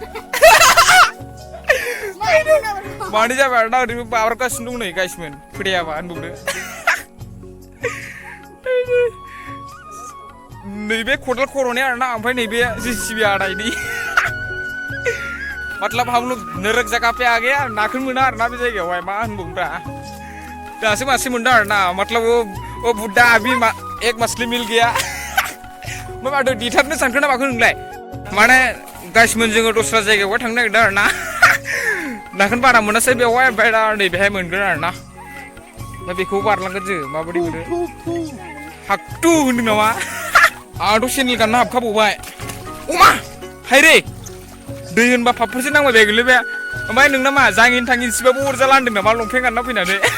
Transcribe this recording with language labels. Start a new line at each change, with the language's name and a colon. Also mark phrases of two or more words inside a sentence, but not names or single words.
Bodo: मानि जाबाय आरोना ओरैनो बाब्राबगासिनो दं नै गाइसमोन फोथायाबा होनबावदो नैबे खदाल खर'नि आरोना ओमफ्राय नैबे जिसिबि हाथायनि
Hindi: मतलब हम लोग नरक जगह पे आ गया
Bodo: नाखौनो मोना आरोना बे जायगायावहाय मा होनबावोब्रा दासो मासे मोनदों आरोना
Hindi: मतलब वो बुड्ढा अभी एक मछली मिल गया
Bodo: मा माथो दिथारनो सानखो ना माखो नोंलाय माने गाइसमोन जोङो दस्रा जायगायावहाय थांनो नागिरदों आरोना नाखौनो बारा मोनासै बेवहाय ओमफ्राय दा नैबेहाय मोनगोन आरोना दा बेखौ बारलांगोन जों माबायदि मोनो हाक्टु होनदों नामा आंथ' सेन्देल गानना हाबखाबावबाय अमा हायरे दै होनबा फाफोरसो नांबाय बे गोलैबाय ओमफ्राय नोंना मा जाङिन थाङिन सिबाबो अरजाला होनदों नामा लंपेन्ट गानना फैनानै